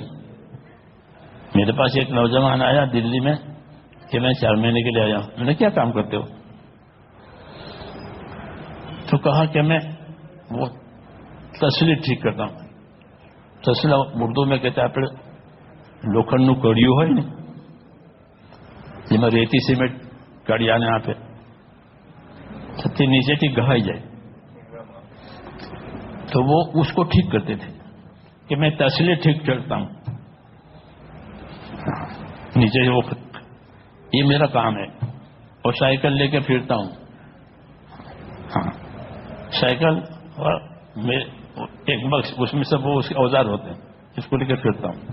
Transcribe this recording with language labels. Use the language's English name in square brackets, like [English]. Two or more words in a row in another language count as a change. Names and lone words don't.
[Urdu] میرے پاس ایک نوجوان آیا دلی میں کہ میں 4 مہینے کے لیے آیا ہوں. میں نے کیا کام کرتے ہو؟ تو کہا کہ میں وہ تسلی ٹھیک کرتا ہوں. تسلا اردو میں کہتا ہے [Gujarati] لوکھنڈ کڑیوں હોય ને જેમાં રેતી સિમેન્ટ કડિયાને આપે છતી નીચેથી ગહાઈ જાય, [Urdu] تو وہ اس کو ٹھیک کرتے تھے کہ میں تسلی ٹھیک کرتا ہوں نیچے سے. وہ یہ میرا کام ہے. اور سائیکل لے کے پھرتا ہوں. ہاں، سائیکل اور ایک بکس اس میں سب وہ اس کے اوزار ہوتے ہیں، اس کو لے کے پھرتا ہوں.